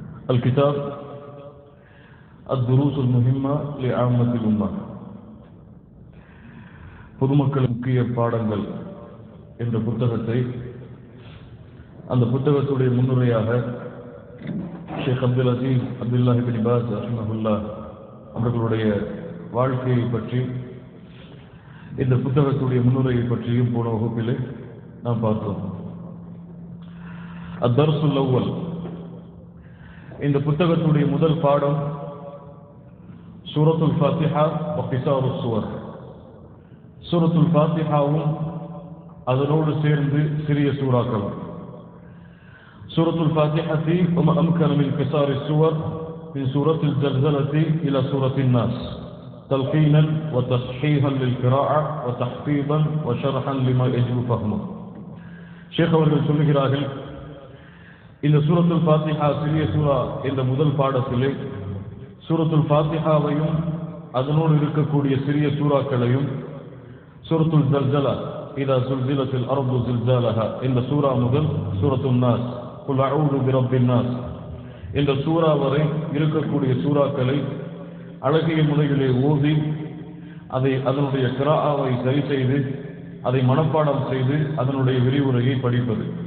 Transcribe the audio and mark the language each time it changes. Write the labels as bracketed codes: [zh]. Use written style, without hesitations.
[ar] الكتاب الدروس المهمة لعامة الأمة. [ta] பொதுமக்கள் முக்கிய பாடங்கள் என்ற புத்தகத்தை அந்த புத்தகத்துடைய முன்னுரையாக ஷேக் அப்துல் அசீஸ் அப்துல்லாஹி பின் பாஸ் ரஹிமஹுல்லாஹ் அவர்களுடைய வாழ்க்கையை பற்றி இந்த புத்தகத்துடைய முன்னுரையை பற்றியும் போன வகுப்பிலே நாம் பார்த்தோம். [ar] அத்தர்சுல் அவ்வல், [ta] இந்த புத்தகத்துடைய முதல் பாடம் சூரத்துல் ஃபாத்திஹா வ கிஸாருஸ் சுவர். சூரத்துல் ஃபாத்திஹாவும் அதனோடு சேர்ந்து சிறிய சூறாக்கள். [ar] சூரத்துல் ஃபாத்திஹத்தி வமா அம்கன மின் கிஸாரிஸ் சுவர் من سورة الزلزلة إلى سورة الناس تلقينا وتصحيحا للقراءة وتحفيظا وشرحا لما يجب فهمه. [ta] ஷேக் அவர்கள் சொல்லுகிறார்கள், இந்த சூரத்துல் ஃபாத்திஹா சிறிய சூரா என்ற முதல் பாடத்திலே சூரத்துல் ஃபாத்திஹாவையும் அதனோடு இருக்கக்கூடிய சிறிய சூறாக்களையும் சூரத்துல் ஜல்ஜலா [ar] இதா சுல்சிலத்தில் அர்து ஜில்ஜாலஹா [ta] இந்த சூரா முதல் சூரத்துன் நாஸ் [ar] குல் அஊது பிரப்பின் நாஸ் [ta] இந்த சூரா வரை இருக்கக்கூடிய சூறாக்களை அழகிய முறையிலே ஓதி அதனுடைய கிராஆவை சரி செய்து அதை மனப்பாடம் செய்து அதனுடைய விரிவுரையை படிப்பது.